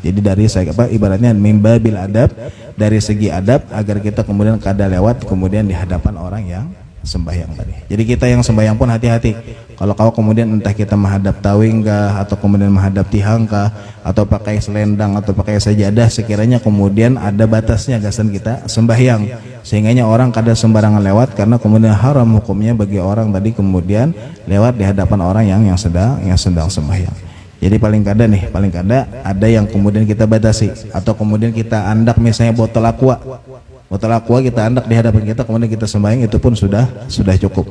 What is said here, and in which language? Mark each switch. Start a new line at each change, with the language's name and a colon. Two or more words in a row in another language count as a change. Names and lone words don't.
Banjar: Jadi dari ibaratnya
Arabic: mimbabil adab,
Banjar: dari segi adab agar kita kemudian kada lewat kemudian di hadapan orang yang sembahyang tadi. Jadi kita yang sembahyang pun hati-hati. Kalau kau kemudian entah kita menghadap tawing kah, atau kemudian menghadap tihang kah, atau pakai selendang atau pakai sajadah, sekiranya kemudian ada batasnya gasan kita sembahyang, sehingganya orang kada sembarangan lewat, karena kemudian haram hukumnya bagi orang tadi kemudian lewat di hadapan orang yang sedang sembahyang. Jadi paling kada ada yang kemudian kita batasi, atau kemudian kita andak misalnya botol aqua kita andak di hadapan kita, kemudian kita sembahyang, itu pun sudah cukup.